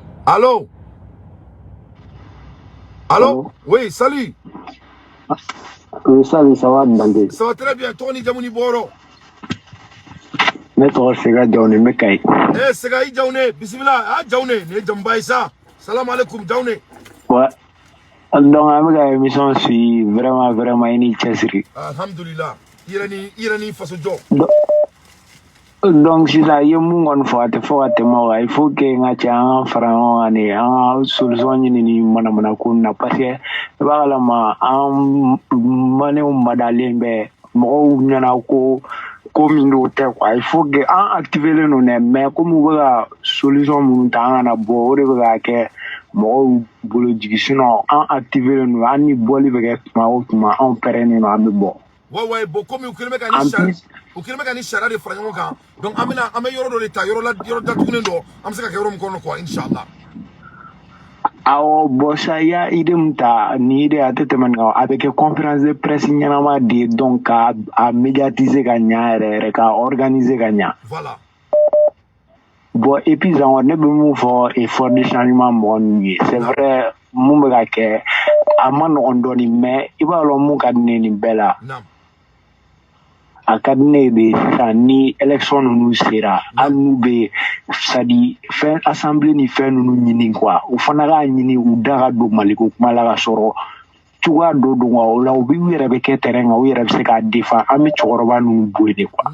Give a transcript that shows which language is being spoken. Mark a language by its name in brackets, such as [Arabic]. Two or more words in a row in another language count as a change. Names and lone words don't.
[French] Allô? Allô? Oui, salut. Oui, salut, ça va, Dante? Ça va très bien. Tony Jamouni Boro. [Bambara] Ne tɔgɔ Sega Jawne n bɛ Kayi. Eh, Sega i Jawne. Bismillah. Ah, Jawne. Ne Jambaye sa. [Arabic] Salam alaikum, Jawne. [French] Ouais. Donc, [Bambara] an bɛ ka [French] émission suivre [Bambara] vraiment i ni cɛsiri. Alhamdulillah. Irani faso jɔ. Donc, sisan i ye mun kɔni fɔ a tɛ fɔ ka tɛmɛ o kan. [French] Il faut que [Bambara] n ka cɛ an ka fara ɲɔgɔn kan de an ka solution ɲini ni manamana ko in na [French] parce que [Bambara] i b'a kalama an maliyɛnw madalen bɛ mɔgɔw ɲɛna ko min don tɛ quoi. [French] Il faut que [Bambara] an activelen don dɛ [French] mais comme [Bambara] u bɛ ka solution minnu ta an kana bɔ o de bɛ ka kɛ mɔgɔw bolo jigi sinon an activelen don an ni bɔli bɛ kɛ tuma o tuma anw pɛrɛnnen don an bɛ bɔ. [French] Ouais, bon, comme vous voulez que [Bambara] ni chara de fara ɲɔgɔn kan donc an bɛ yɔrɔ dɔ de ta yɔrɔ datugulen dɔ an bɛ se ka kɛ yɔrɔ min kɔnɔ quoi inchallah. Awɔ bon sa i y'a idée min ta ni idée a tɛ tɛmɛ nin kan a bɛ kɛ [French] conférence de presse [Bambara] ɲɛnama de ye donc ka médiatiser ka ɲa yɛrɛ ka organiser ka ɲa. [French] Voilà. Bon et puis encore [Bambara] ne bɛ mun fɔ [French] effort de changement [Bambara] mɔgɔ ninnu ye [French] c'est vrai [Bambara] mun bɛ ka kɛ a ma nɔgɔn dɔɔnin mais i b'a dɔn mun ka di ne nin bɛɛ la. A ka di ne de sisan ni élection ninnu sera hali n'u bɛ sadi fɛn assemblée ni fɛn ninnu ɲini quoi u fana k'a ɲini u da ka don Maliko kuma la ka sɔrɔ cogoya dɔ don quoi o la u yɛrɛ bɛ kɛ terrain kan u yɛrɛ bɛ se k'a défend an bɛ cɛkɔrɔba ninnu bɔ yen de quoi.